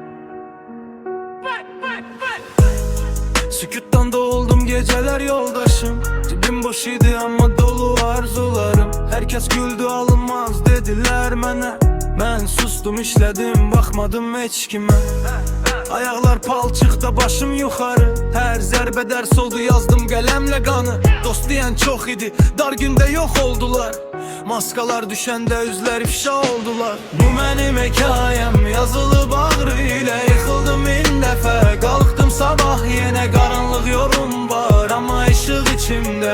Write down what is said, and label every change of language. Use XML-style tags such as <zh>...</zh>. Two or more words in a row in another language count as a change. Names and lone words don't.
<tr>Sükuttan doğuldum geceler yoldaşım. Cebim boş idi ama dolu arzularım. Herkes güldü alınmaz dediler mənə. Ben sustum işledim bakmadım hiç kime. Ayaklar palçıkta başım yukarı. Her zərbe ders oldu yazdım qəlemlə qanı.</tr> <az>Dost deyən çox idi, dar gündə yox oldular. Maskalar düşəndə üzlər ifşa oldular. Bu mənim hekayəm yazılıb ağrı ilə. Yıxıldım min dəfə, qalxdım sabah yenə. Qaranlıq yolum var</az> <tr>ama ışıq içimdə.</tr>